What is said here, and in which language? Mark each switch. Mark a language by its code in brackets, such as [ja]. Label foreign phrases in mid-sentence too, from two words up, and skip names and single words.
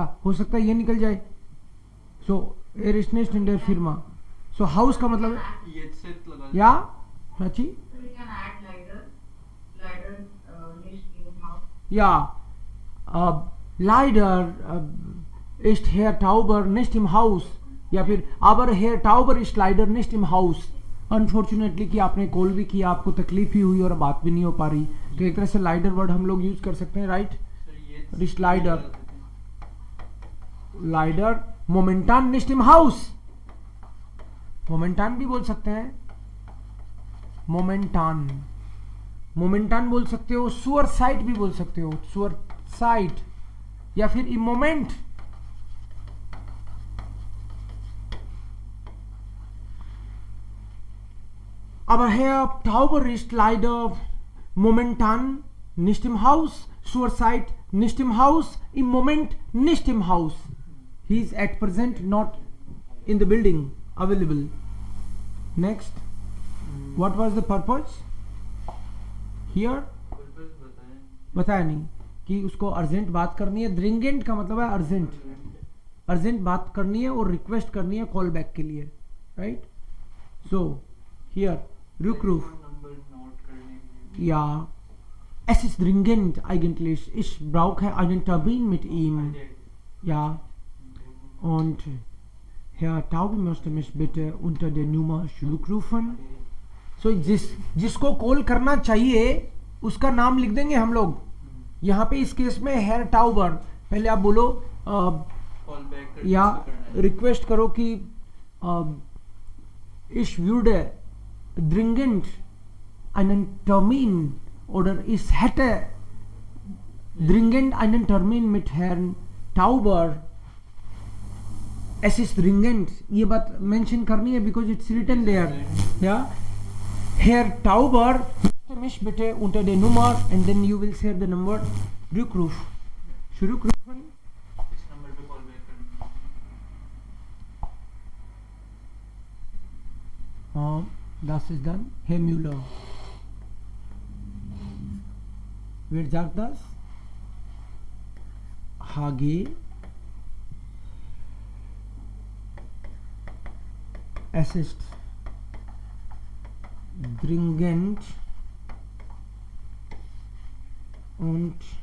[hi] हो सकता है ये निकल जाए. [de] सो er ist nicht in der Firma. [hi] सो हाउस का मतलब या अच्छी [en] We can add Leider. [de] Leider nicht im Haus. या Leider ist Herr Tauber nicht im Haus. या फिर aber Herr Tauber ist leider nicht im Haus. [hi] अनफॉर्चुनेटली कि आपने कॉल भी किया, आपको तकलीफ ही हुई और बात भी नहीं हो पा रही, तो एक तरह से लाइडर वर्ड हम लोग यूज कर सकते हैं, राइट. [de] रिस्ट लाइडर. leider momentan nicht im Haus. [hi] मोमेंटान भी बोल सकते हैं. मोमेंटान. मोमेंटान बोल सकते हो. [de] zur Zeit [hi] भी बोल सकते हो. [de] zur Zeit [hi] या फिर [de] im Moment. Aber Herr Tauber ist leider momentan nicht im Haus. Zurzeit nicht im Haus. Im Moment nicht im Haus. [en] He is at present not in the building available. Next. What was the purpose? Here? [hi] बताया नहीं कि उसको अर्जेंट बात करनी है. ड्रिंगेंट का मतलब है अर्जेंट. अर्जेंट बात करनी है और रिक्वेस्ट करनी है [en] call back [hi] के लिए, राइट. [en] सो हियर Rückruf. [de] Ja, es ist dringend eigentlich. Ich brauche einen Termin mit ihm. Ja. Und Herr Tauber möchte mich bitte unter der Nummer zurückrufen. [hi] So जिसको कॉल करना चाहिए उसका नाम लिख देंगे हम लोग. यहाँ पे इस केस में Herr Tauber. पहले आप बोलो या रिक्वेस्ट करो कि [de] ich würde dringend einen Termin oder ich hätte dringend einen Termin mit Herrn Tauber. Es ist dringend. [hi] ये बात मेंशन करनी है [en] because it's written there. [de] Ja, Herr Tauber möchte mich bitte unter der Nummer [en] and then you will share the number. [de] Rückruf. Zurückrufen. [hi] इस नंबर पे [en] call back [hi] करना. [de] Das ist dann Herr Müller. Wer sagt das? HG. Es ist dringend und